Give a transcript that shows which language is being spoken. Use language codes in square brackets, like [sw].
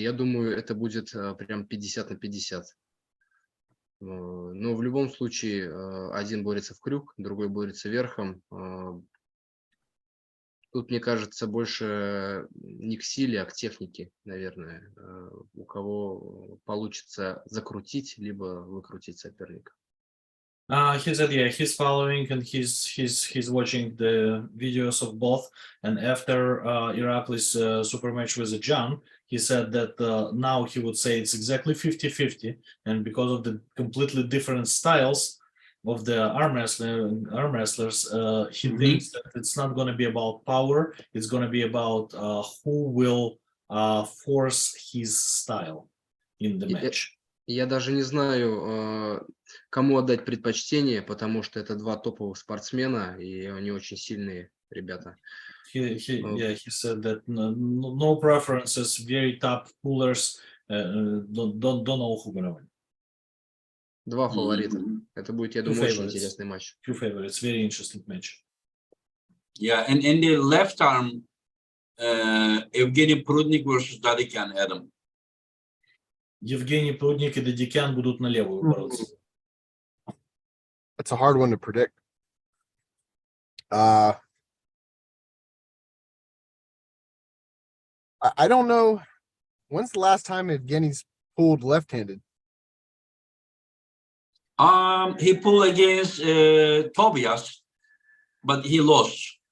[ru] Я думаю, это будет прям 50 на 50. Но в любом случае один борется в крюк, другой борется верхом. Тут, мне кажется, больше не к силе, а к технике, наверное, у кого получится закрутить, либо выкрутить соперника. [en] He said, yeah, he's following and he's watching the videos of both. And after Irakli's super match with John, he said that now he would say it's exactly 50-50. And because of the completely different styles of the arm wrestlers, he thinks that it's not going to be about power. It's going to be about who will force his style in the match. [ru] Я даже не знаю, кому отдать предпочтение, потому что это два топовых спортсмена, и они очень сильные ребята. [en] He said that no preferences, very top pullers, don't know who gonna win. [ru] Два фаворита. Это будет, я думаю, очень интересный матч. [en] Two favorites, very interesting match. Yeah, and in the left arm, Evgeny Prudnik versus Dadikyan, Adam. [ru] Евгений Прудник и Дадикян будут на левую бороться. [en] That's a hard one to predict. I don't know. When's the last time Evgeny's pulled left-handed? He pulled against Tobias, but he lost.